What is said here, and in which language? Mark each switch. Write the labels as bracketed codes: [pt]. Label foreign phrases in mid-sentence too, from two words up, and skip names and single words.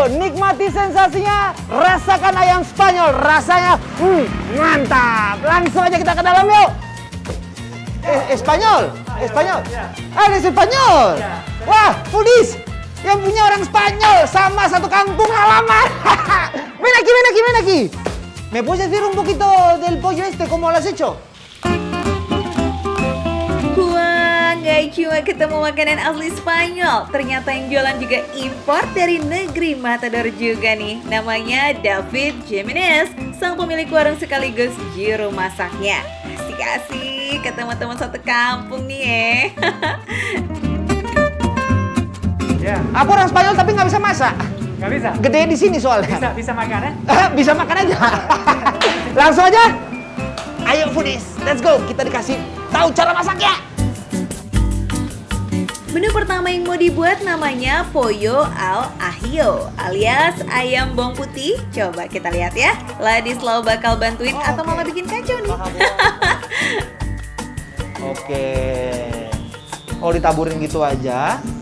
[id] Nikmati sensasinya, rasakan ayam Spanyol. Rasanya mantap. Langsung aja kita ke dalam yuk. Spanyol? Spanyol? Ada Spanyol? Wah, Foodies, yang punya orang Spanyol sama satu kampung halaman. [es] Ven aquí. ¿Me puedes decir un poquito del pollo este, cómo lo has hecho? [id] Wah, nggak cuma ketemu makanan asli Spanyol, ternyata yang jualan juga impor dari negeri Matador juga nih. Namanya David Jimenez, sang pemilik warung sekaligus juru masaknya. Asik-asik ketemu teman satu kampung nih Ya. Aku orang Spanyol tapi nggak bisa masak. Nggak bisa? Gede di sini soalnya. Bisa makan ya? Bisa makan aja. Langsung aja. Ayo Foodies, [en] let's go. [id] Kita dikasih tahu cara masaknya. Menu pertama yang mau dibuat namanya Pollo al Ajillo alias ayam bawang putih. Coba kita lihat ya. Ladislao bakal bantuin atau malah bikin kacau nih. Oke. Oh, ditaburin gitu aja.